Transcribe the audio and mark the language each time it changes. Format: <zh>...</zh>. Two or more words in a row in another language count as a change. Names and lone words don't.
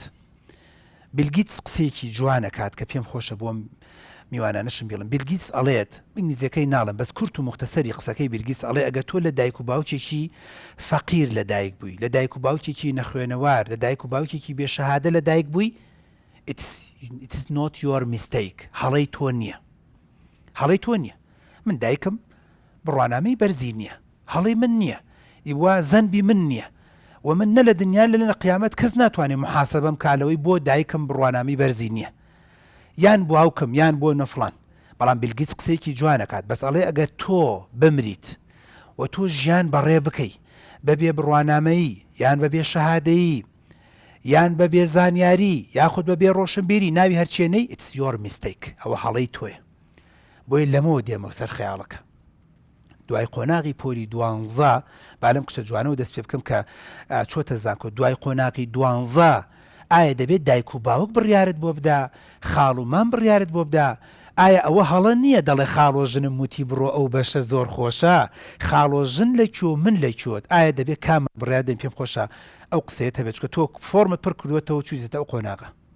<ckb>بیلگیتس قسەیەکی جوانەکات کە پێم خۆشە بۆم میوانانشم بڵم. بیلگیتس ئەڵێت ئینگلیزیەکەی ناڵم بەس کورت و مختصری قسەکەی بیلگیتس ئەڵێ ئەگەر تۆ لە دایک و باوکێکی فەقیر لە دایک بووی لە دایک و باوکێکی نەخوێنەوار لە دایک و باوکێکی بێشەهادە لە دایک بووی</ckb> <en>it's not your mistake</en> <ckb>هەڵەی تۆ نییە هەڵەی تۆ نییە. من دایکم بڕوانامەی بەرزی نییە هەڵەی من نییە ئیوا زەنبی من نییە و من نە لە دنیا لە قیامەت کەس ناتوانێت محاسەبەم کالەوەی بۆ دایکم بڕوانامی بەرزی نییە یان بۆ هاوکم یان بۆ نەفلان. بەڵام بیلگیتس قسەیەکی جوانەکات بەس ئەڵێ ئەگەر تۆ بمریت و تۆ ژیان بەڕێ بکەی بەبێ بڕوانامەیی یان بەبێ شەهادەیی یان بەبێ زانیاری یاخود بەبێ ڕۆشنبیری ناوی هەرچێنەی</ckb> <en>it's your mistake</en> <ckb>ئەوە هەڵەی تۆیە. بۆیە لەمەوە دێمە سەر خەیاڵەکە دوای قۆناغی پۆلی 12 بالم کچە جوانەوە دەست پێ بکەم کە چۆتە زانکۆ دوای قۆناغی 12 ئایا دەبێت دایک و باوک بڕیارت بۆ بدا خاڵ و مام بڕیارت بۆ بدا ئایا ئەوە هەڵە نییە دەڵێ خاڵۆژنم وتی بڕۆ ئەو بەشە زۆر خۆشە خاڵۆژن لەکوێ من لەکوێت ئایا دەبێت کام بڕیاردن پێم خۆشە ئەو قسەیە هەبێت چکە تۆ فۆرمت پڕ کردوێتەوە چویتە ئەو قۆناغە.</ckb>